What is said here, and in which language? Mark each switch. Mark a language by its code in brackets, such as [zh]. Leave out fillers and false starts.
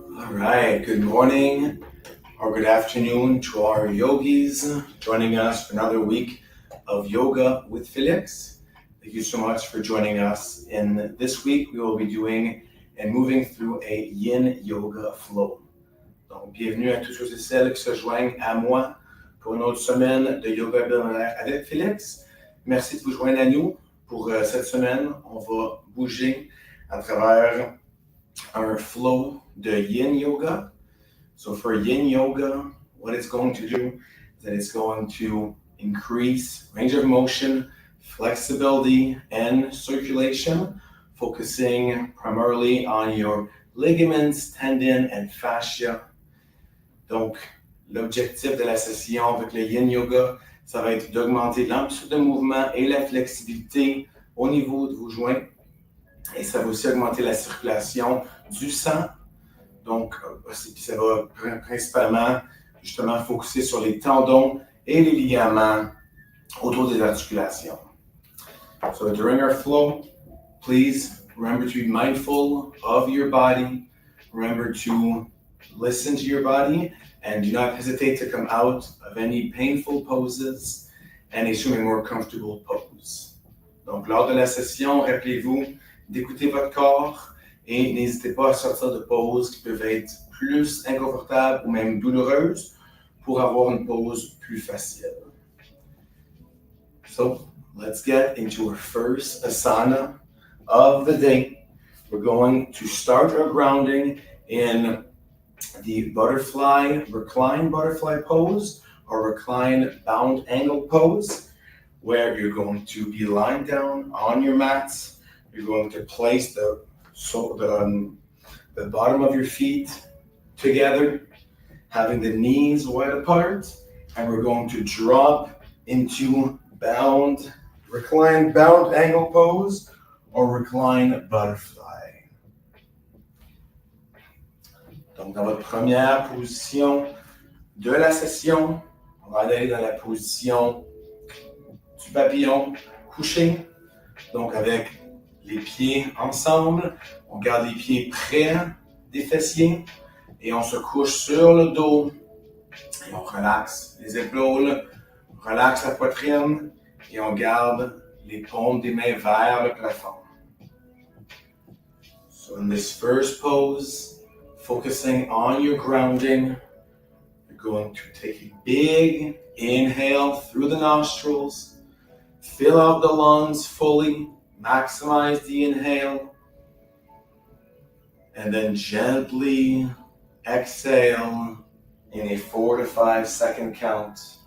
[en] right, good morning or good afternoon to our yogis joining us for another week of Yoga with Félix. Thank you so much for joining us. In this week, we will be doing and moving through a yin yoga flow. [fr] Donc, bienvenue à tous ceux et celles qui se joignent à moi pour une autre semaine de yoga hebdomadaire avec Félix. Merci de vous joindre à nous pour cette semaine. On va bouger à travers un flow de yin yoga. [en] So for yin yoga, what it's going to do is that it's going to increase range of motion, flexibility, and circulation, focusing primarily on your ligaments, tendons, and fascia. [fr] Donc, l'objectif de la session avec le yin yoga, ça va être d'augmenter l'amplitude de mouvement et la flexibilité au niveau de vos joints. Et ça va aussi augmenter la circulation du sang. Donc, ça va principalement justement focuser sur les tendons et les ligaments autour des articulations. [en] So during our flow, please remember to be mindful of your body. Remember to listen to your body and do not hesitate to come out of any painful poses and assume a more comfortable pose. [fr] Donc, lors de la session, rappelez-vous d'écouter votre corps et n'hésitez pas à sortir de poses qui peuvent être plus inconfortables ou même douloureuses pour avoir une pose plus facile. [en] So, let's get into our first asana of the day. We're going to start our grounding in the recline butterfly pose or recline bound angle pose, where you're going to be lying down on your mats. You're going to place the bottom of your feet together, having the knees wide apart, and we're going to drop into recline bound angle pose or recline butterfly. [fr] Donc, dans votre première position de la session, on va aller dans la position du papillon couché, donc avec les pieds ensemble, on garde les pieds près des fessiers et on se couche sur le dos et on relaxe les épaules, on relaxe la poitrine et on garde les paumes des mains vers le plafond. [en] So in this first pose, focusing on your grounding, you're going to take a big inhale through the nostrils, fill out the lungs fully, maximize the inhale, and then gently exhale in a 4 to 5 second count.